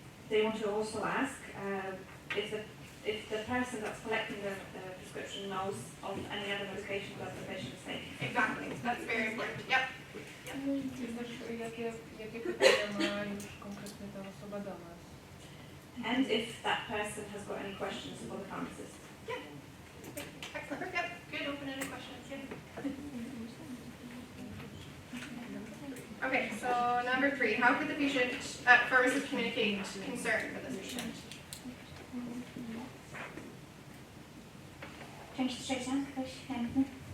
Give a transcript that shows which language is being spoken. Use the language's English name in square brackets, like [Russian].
[English] They want to also ask if the person that's collecting the prescription knows of any other medication that the patient is taking. Exactly. That's very important. Yep. [Polish] I też jakie pytania ma już konkretnie ta osoba do nas? [English] And if that person has got any questions for the pharmacist. Excellent. Yep. Good open-ended questions. Yeah. Okay, so number 3. How could the pharmacist communicate concern for this patient? [Polish] Część trzecia, ktoś chętny?